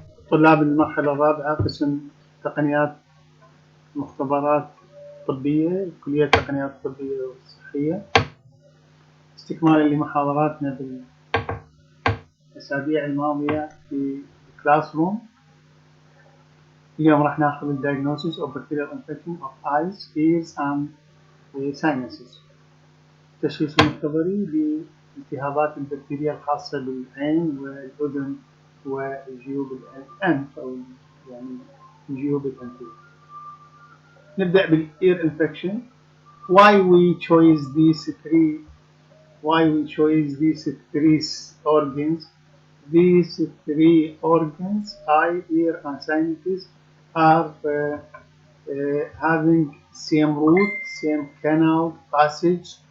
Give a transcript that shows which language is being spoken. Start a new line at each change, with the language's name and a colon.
Arabic: طلاب المرحلة الرابعة قسم تقنيات مختبرات طبية، كلية التقنيات الطبية والصحية، استكمالا لمحاضراتنا بالأسابيع الماضية في كلاس روم. اليوم راح ناخذ الدايجنوسيس
English: of bacterial infection of eyes, ears and sinuses.
Arabic: التشخيص المختبري لالتهابات البكتيريا الخاصة بالعين والأذن وجيوب الأنف أو يعني جيوب الأنفية. نبدأ بالإير infection.
English: Why we chose these three organs? These three organs, eye, ear, and sinuses, are having same root, same canal passage.